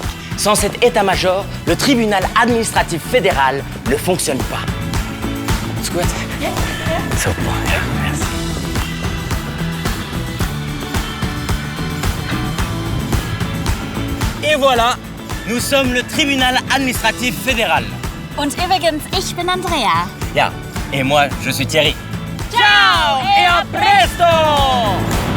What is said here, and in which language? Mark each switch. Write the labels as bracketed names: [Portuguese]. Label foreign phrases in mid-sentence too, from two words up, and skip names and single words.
[French] Sans cet état-major, le tribunal administratif fédéral ne fonctionne pas. Squat. So, bon, merci. Et voilà, nous sommes le tribunal administratif fédéral. [German] Und übrigens, ich bin Andrea. Ja, [French] et moi, je suis Thierry. Ciao et à presto!